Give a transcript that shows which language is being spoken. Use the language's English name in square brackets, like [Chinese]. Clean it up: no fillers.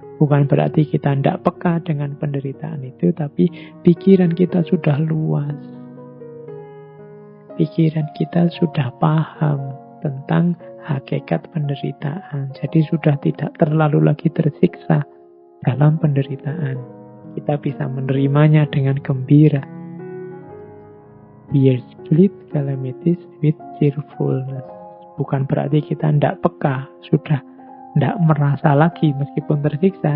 [Indonesian] Bukan berarti kita tidak peka dengan penderitaan itu, tapi pikiran kita sudah luas. Pikiran kita sudah paham tentang hakikat penderitaan. Jadi sudah tidak terlalu lagi tersiksa dalam penderitaan. Kita bisa menerimanya dengan gembira. [English] Bear great calamities with cheerfulness. [Indonesian] Bukan berarti kita tidak peka, sudah tidak merasa lagi meskipun tersiksa.